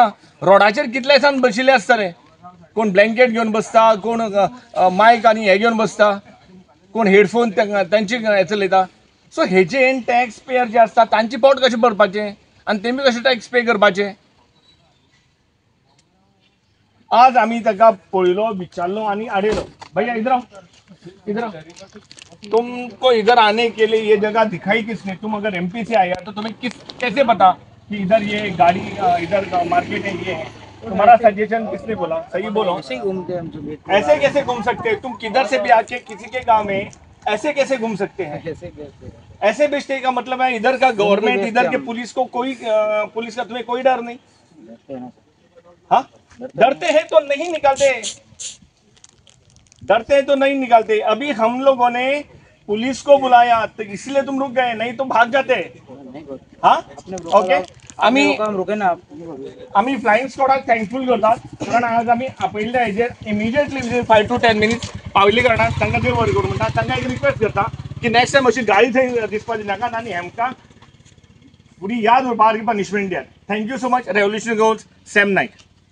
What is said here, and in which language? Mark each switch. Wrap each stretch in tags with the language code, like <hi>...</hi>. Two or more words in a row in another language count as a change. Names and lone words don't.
<kok>रोडाचेर कितले दिसान बशिल्ले आसतले, कोण ब्लँकेट घेवन बसता, कोण मायक आनी हें घेवन बसता, कोण हेडफोन तांची हें चलयता. सो हेजेर</kok> <en>tax payer</en> <kok>जे आसता तांची पोट कशें भरपाचें आनी तेमी कशें</kok> <en>tax pay</en> <kok>करपाचें. आज आमी ताका पळयलो, विचारलो आनी आडयलो.</kok> <hi>भैया इधर आओ, इधर आओ. तुमको इधर आने के लिए ये जगह दिखाई किसने? तुम अगर एमपी से आए तो तुम्हें कैसे पता कि इधर ये गाड़ी इधर मार्केट है, ये है? तुम्हारा सजेशन किसने बोला? सही बोलो. ऐसे ही घूमते हैं हम तो. ऐसे कैसे घूम सकते हैं? तुम किधर से भी आके किसी के गांव में ऐसे कैसे घूम सकते हैं? ऐसे बेचने का मतलब है इधर का गवर्नमेंट, इधर के पुलिस को कोई पुलिस का तुम्हें कोई डर नहीं? हाँ, डरते हैं तो नहीं निकालते, डरते हैं तो नहीं निकालते. अभी हम लोगों ने पुलिस को बुलाया तो इसलिए तुम रुक गए, नहीं तो भाग जाते. हाँ, ओके.</hi> <kok>आम्ही</kok> <en>flying squad</en> <kok>थँकफूल करतात, कारण आज आम्ही आपयल्ल्या हेजेर</kok> <en>immediately within 5 to 10 minutes</en> <kok>पावली कारणान तांकां देव बरें करूं म्हणटा. तांकां एक रिक्वेस्ट करता की</kok> <en>next time</en> <kok>अशी गाडी थंय दिसपाची नाका आनी हेमकां फुडें याद उरपा सारकी पनिशमेंट दियात.</kok> <en>thank you so much. Revolutionary Goans, सॅम नायक.</en>